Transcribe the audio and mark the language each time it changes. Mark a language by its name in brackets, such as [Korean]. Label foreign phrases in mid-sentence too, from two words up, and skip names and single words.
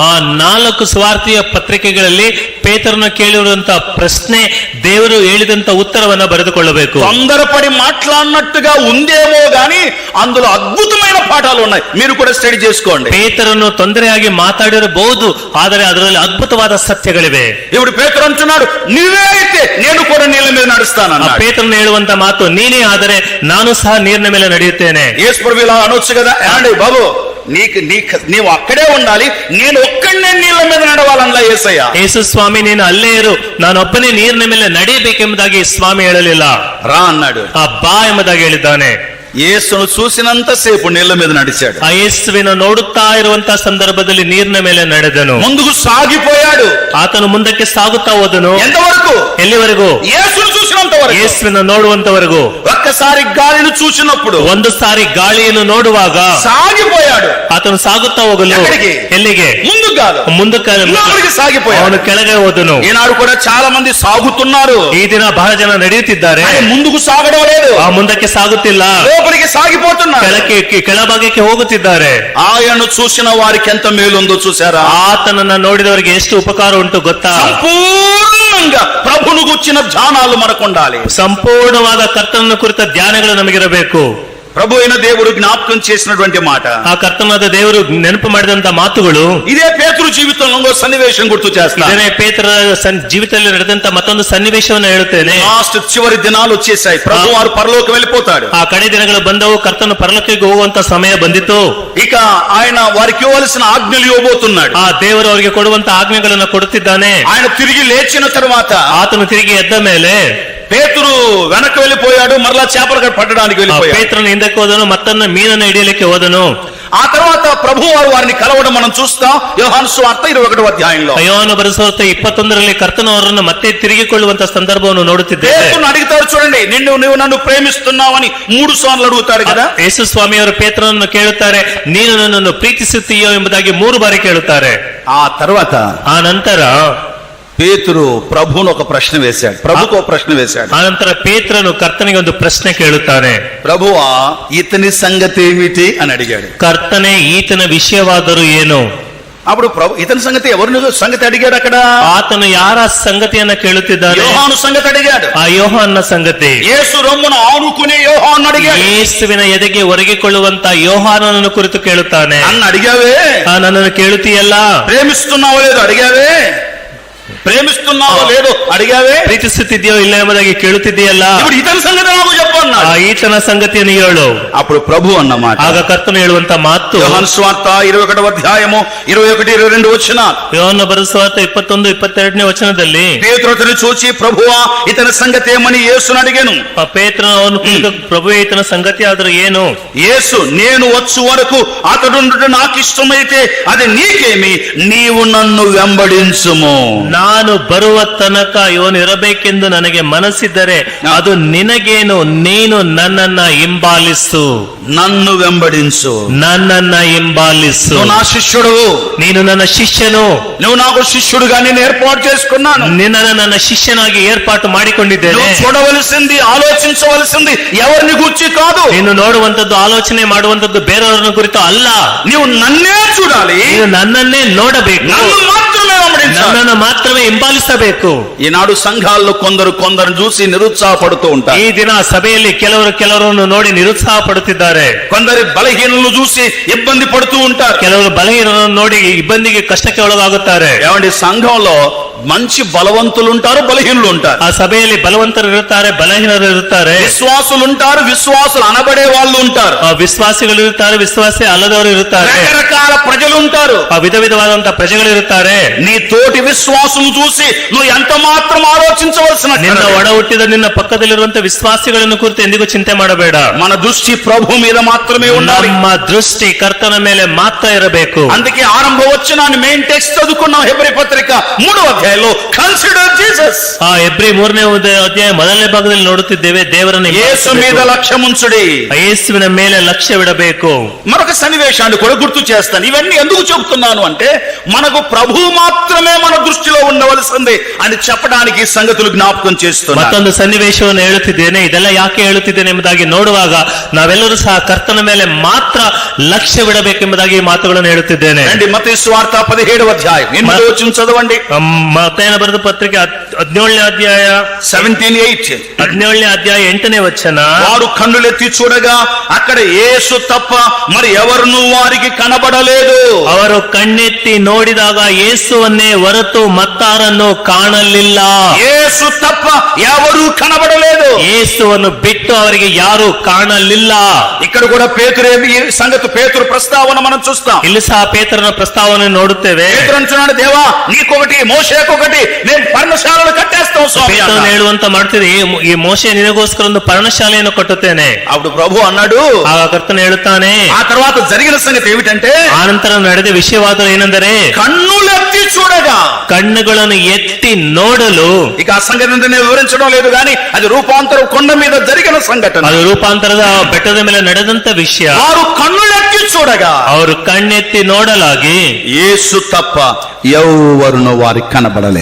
[Kannada] 4 ಸುವಾರ್ತೆಯ ಪತ್ರಿಕೆಗಳಲ್ಲಿ ಪೇತ್ರನ ಕೇಳಿರುವಂತ ಪ್ರಶ್ನೆ, ದೇವರು ಹೇಳಿದಂತ ಉತ್ತರವನ್ನ ಬರೆದುಕೊಳ್ಳಬೇಕು. [Telugu] తొందరపడి మాట్లాడినట్టుగా ఉందేమో గాని అందులో అద్భుతమైన పాఠాలు ఉన్నాయి. మీరు కూడా స్టడీ చేసుకోండి. [Kannada] ಪೇತ್ರನು ತೊಂದರೆಯಾಗಿ ಮಾತಾಡಿರಬಹುದು, ಆದರೆ ಅದರಲ್ಲಿ ಅದ್ಭುತವಾದ ಸತ್ಯಗಳಿವೆ. [Telugu] ఇప్పుడు పేతురు అంటున్నాడు, నీవే అయితే నేను కూడా నీళ్ళ మీద నడుస్తాను అన్నాడు. [Kannada] ಪೇತ್ರನು ಹೇಳುವಂತ ಮಾತು, ನೀನೇ ಆದರೆ ನಾನು ಸಹ ನೀರಿನ ಮೇಲೆ ನಡೆಯುತ್ತೇನೆ. [Telugu] యేసు ప్రభువు ఇలా అనొచ్చు కదా, ఏమండి బాబు నీవు అక్కడే ఉండాలి, నేను ఒక్కడే నీళ్ళ మీద నడవాలన్నా యేసయ్య. [Kannada] ಯೇಸು ಸ್ವಾಮಿ, ನೀನು ಅಲ್ಲೇ ಇರು, ನಾನೊಬ್ಬನೇ ನೀರಿನ ಮೇಲೆ ನಡೆಯಬೇಕೆಂಬುದಾಗಿ ಸ್ವಾಮಿ ಹೇಳಲಿಲ್ಲ. [Telugu] రా అన్నాడు. [Kannada] ಬಾ ಎಂಬುದಾಗಿ ಹೇಳಿದ್ದಾನೆ. [Telugu] యేసును చూసినంత సేపు నీళ్ల మీద నడిచాడు. [Kannada] ಆ ಯೇಸುವಿನ ನೋಡುತ್ತಾ ಇರುವಂತಹ ಸಂದರ್ಭದಲ್ಲಿ ನೀರಿನ ಮೇಲೆ ನಡೆದನು. [Telugu] ముందుకు సాగిపోయాడు. [Kannada] ಆತನು ಮುಂದಕ್ಕೆ ಸಾಗುತ್ತಾ ಹೋದನು. [Telugu] ఎంతవరకు? [Kannada] ಎಲ್ಲಿವರೆಗೂ? [Telugu] యేసును చూసినంత వరకు. [Kannada] ಯೇಸುವಿನ ನೋಡುವಂತವರೆಗೂ. [Telugu] ఒక్కసారి గాలిని చూసినప్పుడు, [Kannada] ಒಂದು ಸಾರಿ ಗಾಳಿಯನ್ನು ನೋಡುವಾಗ [Telugu] సాగిపోయాడు. [Kannada] ಆತನು ಸಾಗುತ್ತಾ ಹೋಗಲು ಎಲ್ಲಿಗೆ? [Telugu] ముందుకు కాదు, [Kannada] ಮುಂದಕ್ಕೆ [Telugu] సాగిపోయాడు. [Kannada] ಅವನು ಕೆಳಗೆ ಹೋದನು. [Telugu] ఈనాడు కూడా చాలా మంది సాగుతున్నారు. [Kannada] ಈ ದಿನ ಬಹಳ ಜನ ನಡೆಯುತ್ತಿದ್ದಾರೆ, [Telugu] ముందుకు సాగడం లేదు. [Kannada] ಆ ಮುಂದಕ್ಕೆ ಸಾಗುತ್ತಿಲ್ಲ, [Telugu] లోపలికి సాగిపోతున్నారు. [Kannada] ಕೆಳಭಾಗಕ್ಕೆ ಹೋಗುತ್ತಿದ್ದಾರೆ. [Telugu] ఆయనను చూసిన వారికి ఎంత మేలు ఉందో చూసారా? [Kannada] ಆತನನ್ನ ನೋಡಿದವರಿಗೆ ಎಷ್ಟು ಉಪಕಾರ ಉಂಟು ಗೊತ್ತಾ? [Telugu] సంపూర్ణంగా ప్రభువును గుర్చిన ధ్యానాలు మనకు ఉండాలి. [Kannada] ಸಂಪೂರ್ಣವಾದ ಕರ್ತನನ್ನು ಕುರಿತ ಧ್ಯಾನಗಳು ನಮಗಿರಬೇಕು. [Telugu] ప్రభు అయిన దేవుడు జ్ఞాపకం చేసినటువంటి మాట, [Kannada] ಆ ಕರ್ತನಾದ ದೇವರು ನೆನಪು ಮಾಡಿದಂತ ಮಾತುಗಳು, [Telugu] ఇదే పేతురు జీవితంలో సన్నివేశం గుర్తు చేస్తాను. [Kannada] ಇದನ್ನೇ ಪೇತ್ರನ ಜೀವಿತದಲ್ಲಿ ನಡೆದಂತ ಮತ್ತೊಂದು ಸನ್ನಿವೇಶವನ್ನು ಹೇಳುತ್ತೇನೆ. [Telugu] లాస్ట్ చివరి దినాలు వచ్చేసాయి. ప్రభు వారు పరలోకం వెళ్ళిపోతాడు. [Kannada] ಆ ಕಡೆ ದಿನಗಳು ಬಂದವು, ಕರ್ತನು ಪರಲೋಕಕ್ಕೆ ಹೋಗುವಂತ ಸಮಯ ಬಂದಿತ್ತು. [Telugu] ఇక ఆయన వారికి ఇవ్వాల్సిన ఆజ్ఞలు ఇవ్వబోతున్నాడు. [Kannada] ಆ ದೇವರು ಅವರಿಗೆ ಕೊಡುವಂತ ಆಜ್ಞೆಗಳನ್ನು ಕೊಡುತ್ತಿದ್ದಾನೆ. [Telugu] ఆయన తిరిగి లేచిన తర్వాత, [Kannada] ಆತನು ತಿರುಗಿ ಎದ್ದ ಮೇಲೆ [Telugu] పేతురు వెనక్కి వెళ్ళిపోయాడు, మరలా చేపలు పట్టడానికి వెళ్ళిపోయాడు. [Kannada] ಪೇತ್ರನು ಹಿಂದಕ್ಕೆ ಹೋದನು, ಮತ್ತನ್ನ ಮೀನನ್ನು ಹಿಡಿಯಲಿಕ್ಕೆ ಹೋದನು. [Telugu] ఆ తర్వాత ప్రభు వారు వారిని కలవడం మనం చూస్తాం. యోహాను సువార్త 21వ అధ్యాయంలో. [Kannada] ಯೋಹಾನ ಬರೆಸುವಾರ್ತ 21ರಲ್ಲಿ ಕರ್ತನು ಅವರನ್ನು ಮತ್ತೆ ತಿರುಗಿಕೊಳ್ಳುವಂತ ಸಂದರ್ಭವನ್ನು ನೋಡುತ್ತಿದ್ದೇವೆ. [Telugu] పేతురును అడుగుతాడు చూడండి, నీవు నన్ను ప్రేమిస్తున్నావని 3 సార్లు అడుగుతాడు కదా. [Kannada] ಯೇಸು ಸ್ವಾಮಿ ಅವರು ಪೇತ್ರನನ್ನು ಕೇಳುತ್ತಾರೆ, ನೀನು ನನ್ನನ್ನು ಪ್ರೀತಿಸುತ್ತೀಯೋ ಎಂಬುದಾಗಿ 3 ಬಾರಿ ಕೇಳುತ್ತಾರೆ. [Telugu] ఆ తర్వాత [Kannada] ಆ ನಂತರ [Telugu] పేతురు ప్రభువును ఒక ప్రశ్న వేశాడు. ప్రభుకు ఒక ప్రశ్న వేశాడు. [Kannada] ಆ ನಂತರ ಪೇತ್ರನು ಕರ್ತನಿಗೆ ಒಂದು ಪ್ರಶ್ನೆ ಕೇಳುತ್ತಾನೆ. [Telugu] ప్రభువా ఇతని సంగతి ఏమిటి అని అడిగాడు. [Kannada] ಕರ್ತನೇ, ಈತನ ವಿಷಯವಾದರೂ ಏನು? [Telugu] అప్పుడు ప్రభు ఇతని సంగతి ఎవరిని సంగతి అడిగాడు? అక్కడ [Kannada] ಆತನು ಯಾರ ಸಂಗತಿಯನ್ನ ಕೇಳುತ್ತಿದ್ದಾನೆ? [Telugu] యోహాను సంగతి అడిగాడు. [Kannada] ಆ ಯೋಹಾನನ ಸಂಗತಿ. [Telugu] యేసు రొమ్మును ఆనుకునే యోహాను అడిగాడు. [Kannada] ಯೇಸುವಿನ ಎದೆಗೆ ಒರಗಿಕೊಳ್ಳುವಂತ ಯೋಹಾನನನ್ನು ಕುರಿತು ಕೇಳುತ್ತಾನೆ. [Telugu] నన్ను అడిగావే? [Kannada] ನನ್ನನ್ನು ಕೇಳುತ್ತೀಯಲ್ಲ? [Telugu] ప్రేమిస్తున్నావో లేదో అడిగావే? ప్రేమిస్తున్నావో లేదో అడిగావే, [Kannada] ಪ್ರೀತಿಸುತ್ತಿದೆಯೋ ಇಲ್ಲ ಎಂಬುದಾಗಿ ಕೇಳುತ್ತಿದೆಯಲ್ಲ, [Telugu] ఇప్పుడు ఇతని సంగతి నాకు చెప్పు అన్నాడు. [Kannada] ಈತನ ಸಂಗತಿಯನ್ನು ಹೇಳು. [Telugu] అప్పుడు ప్రభు అన్నమాట, [Kannada] ಆಗ ಕರ್ತನು ಹೇಳುವಂತ ಮಾತು [Telugu] యోహాను సువార్త 21వ అధ్యాయము 21-22 వచనాలు. [Kannada] ಯೋಹನ ಬರೆದ ಸುವಾರ್ತೆ 21-22ನೇ ವಚನದಲ್ಲಿ [Telugu] పేతురు అతన్ని చూచి ప్రభువా ఇతని సంగతి ఏమని యేసును అడిగాను. [Kannada] ಪೇತ್ರನು ಅವನು ಪ್ರಭುವೇ ಈತನ ಸಂಗತಿ ಆದ್ರೆ ಏನು? [Telugu] యేసు నేను వచ్చు వరకు అతడు నాకు ఇష్టమైతే అది నీకేమి, నీవు నన్ను వెంబడించుము. [Kannada] ನಾನು ಬರುವ ತನಕ ಇವನು ಇರಬೇಕೆಂದು ನನಗೆ ಮನಸ್ಸಿದ್ದರೆ ಅದು ನಿನಗೇನು, ನೀನು ನನ್ನನ್ನ ಹಿಂಬಾಲಿಸು. [Telugu] నన్ను వెంబడించు, [Kannada] ನನ್ನನ್ನ ಹಿಂಬಾಲಿಸು. [Telugu] నువ్వు నా శిష్యుడు, [Kannada] ನೀನು ನನ್ನ ಶಿಷ್ಯನು. [Telugu] నువ్వు నాకు శిష్యుడుగా నేను ఏర్పాటు చేసుకున్నాను. [Kannada] ನಿನ್ನನ್ನು ನನ್ನ ಶಿಷ್ಯನಾಗಿ ಏರ್ಪಾಟು ಮಾಡಿಕೊಂಡಿದ್ದೇನೆ. [Telugu] నువ్వు చూడవలసింది, ఆలోచించవలసింది ఎవరిని గురించి కాదు. [Kannada] ನೀನು ನೋಡುವಂತದ್ದು, ಆಲೋಚನೆ ಮಾಡುವಂತದ್ದು ಬೇರೆಯವರನ್ನು ಕುರಿತು ಅಲ್ಲ. [Telugu] నీవు నన్నే చూడాలి, [Kannada] ನೀನು ನನ್ನನ್ನೇ ನೋಡಬೇಕು, [Telugu] నన్ను మాత్రమే వెంబడించాలి. [Kannada] ನನ್ನನ್ನು ಮಾತ್ರವೇ ಹಿಂಬಾಲಿಸಬೇಕು. [Telugu] ఈనాడు సంఘాల్లో కొందరు చూసి నిరుత్సాహపడుతూ ఉంటారు. [Kannada] ಈ ದಿನ సభೆಯಲ್ಲಿ ಕೆಲವರನ್ನು ನೋಡಿ ನಿರುತ್ಸಾಹ ಪಡುತ್ತಿದ್ದಾರೆ. [Telugu] కొందరు బలహీనలను చూసి ఇబ్బంది పడుతూ ఉంటారు. [Kannada] ಕೆಲವರು ಬಲಹೀನರನ್ನು ನೋಡಿ ಇಬ್ಬಂದಿಗೆ ಕಷ್ಟಕ್ಕೆ ಒಳಗಾಗುತ್ತಾರೆ. [Telugu] ఏమండి, సంఘంలో మంచి బలవంతులు ఉంటారు, బలహీనులు ఉంటారు. [Kannada] ಆ ಸಭೆಯಲ್ಲಿ ಬಲವಂತರು ಇರುತ್ತಾರೆ, ಬಲಹೀನರು ಇರುತ್ತಾರೆ. [Telugu] విశ్వాసులు ఉంటారు, విశ్వాసులు అనబడే వాళ్ళు ఉంటారు. [Kannada] ವಿಶ್ವಾಸಿಗಳು ಇರುತ್ತಾರೆ, ವಿಶ್ವಾಸಿ ಅಲ್ಲದವರು ಇರುತ್ತಾರೆ. [Telugu] రకరకాల ప్రజలు ఉంటారు, [Kannada] ವಿಧ ವಿಧವಾದಂತಹ ಪ್ರಜೆಗಳು ಇರುತ್ತಾರೆ. [Telugu] నీ తోటి విశ్వాసులు చూసి నువ్వు ఎంత మాత్రం ఆలోచించవలసిన [Kannada] ನಿನ್ನ ಒಡ ಹುಟ್ಟಿದ ನಿನ್ನ ಪಕ್ಕದಲ್ಲಿರುವಂತಹ ವಿಶ್ವಾಸಿಗಳನ್ನು ಕುರಿತು ಎಂದಿಗೂ ಚಿಂತೆ ಮಾಡಬೇಡ. [Telugu] మన దృష్టి ప్రభు మీద మాత్రమే ఉండాలి. [Kannada] ನಮ್ಮ ದೃಷ್ಟಿ ಕರ್ತನ ಮೇಲೆ ಮಾತ್ರ ಇರಬೇಕು. [Telugu] అందుకే ఆరంభ వచనాన్ని [English] main text [Telugu] చదువుకున్నాం. హెబ్రీ పత్రిక 3వ అధ్యాయంలో [English] consider Jesus. [Kannada] ಹೆಬ್ರಿ 3ನೇ ಅಧ್ಯಾಯ ಮೊದಲನೇ ಭಾಗದಲ್ಲಿ ನೋಡುತ್ತಿದ್ದೇವೆ, ದೇವರನ್ನು [Telugu] యేసు మీద లక్ష్యముంచుడి. [Kannada] ಯೇಸುವಿನ ಮೇಲೆ ಲಕ್ಷ್ಯವಿಡಬೇಕು. [Telugu] మరొక సన్నివేశాన్ని కూడా గుర్తు చేస్తాను. ఇవన్నీ ఎందుకు చెబుతున్నాను అంటే మనకు ప్రభు మాత్రమే మన దృష్టిలో ఉండవలసింది అని చెప్పడానికి ఈ సంగతులు జ్ఞాపకం చేస్తున్నాను. [Kannada] ಮತ್ತೊಂದು ಸನ್ನಿವೇಶವನ್ನು ಹೇಳುತ್ತಿದ್ದೇನೆ. ಇದೆಲ್ಲ ಯಾಕೆ ಹೇಳುತ್ತಿದ್ದೇನೆ ಎಂಬುದಾಗಿ ನೋಡುವಾಗ ನಾವೆಲ್ಲರೂ ಸಹ ಕರ್ತನ ಮೇಲೆ ಮಾತ್ರ ಲಕ್ಷ್ಯವಿಡಬೇಕೆಂಬುದಾಗಿ ಈ ಮಾತುಗಳನ್ನು ಹೇಳುತ್ತಿದ್ದೇನೆ. [Telugu] మత్తయి సువార్త 17వ అధ్యాయం 8వ వచనం చదవండి. [Kannada] ಮತ್ತಾಯನ ಬರೆದ ಪತ್ರಿಕೆ 17ನೇ ಅಧ್ಯಾಯ 17:8. 17ನೇ ಅಧ್ಯಾಯ 8ನೇ ವಚನ. [Telugu] వారు కన్నులెత్తి చూడగా అక్కడ యేసు తప్ప మరి ఎవరును వారికి కనబడలేదు. [Kannada] ಅವರು ಕಣ್ಣೆತ್ತಿ ನೋಡಿದಾಗ ಯೇಸುವನ್ನೇ ಹೊರತು ಮತ್ತಾರನ್ನು ಕಾಣಲಿಲ್ಲ. [Telugu] యేసు తప్ప ఎవరు కనబడలేదు. [Kannada] ಯೇಸುವನ್ನು ಬಿಟ್ಟು ಅವರಿಗೆ ಯಾರು ಕಾಣಲಿಲ್ಲ. [Telugu] ఇక్కడ కూడా పేతురు సంగతి, పేతురు ప్రస్తావన మనం చూస్తాం. [Kannada] ಇಲ್ಲಿ ಸಹ ಪೇತ್ರನ ಪ್ರಸ್ತಾವನೆ ನೋಡುತ್ತೇವೆ. [Telugu] పేతురు అంటున్నాడు, దేవా నీకొకటి మోషేకొకటి మేము పర్ణశాలను కట్టేస్తాం స్వామి. [Kannada] ಪೇತ್ರನು ಹೇಳುವಂತ ಮಾಡ್ತಿದೆ, ಈ ಮೋಶೆ ನಿನಗೋಸ್ಕರ ಒಂದು ಪರ್ಣಶಾಲೆಯನ್ನು ಕಟ್ಟುತ್ತೇನೆ. [Telugu] అప్పుడు ప్రభు అన్నాడు, [Kannada] ಆಗ ಕರ್ತನು ಹೇಳುತ್ತಾನೆ, [Telugu] ఆ తర్వాత జరిగిన సంగతి ఏమిటంటే [Kannada] ಆನಂತರ ನಡೆದ ವಿಷಯವಾದ ಏನೆಂದರೆ [Telugu] కన్నులెత్తి చూడగా, [Kannada] ಕಣ್ಣುಗಳನ್ನು ಎತ್ತಿ ನೋಡಲು. [Telugu] ఇక ఆ సంగతి నేను వివరించడం లేదు కానీ అది రూపాంతరం కొండ మీద జరిగిన సంఘటన. [Kannada] ಅದು ರೂಪಾಂತರದ ಬೆಟ್ಟದ ಮೇಲೆ ನಡೆದಂತ ವಿಷಯ. [Telugu] వారు కన్నులెత్తి చూడగా, [Kannada] ಅವರು ಕಣ್ಣೆತ್ತಿ ನೋಡಲಾಗಿ [Telugu] యేసు తప్ప ఎవరును వారికి కనబడలేదు.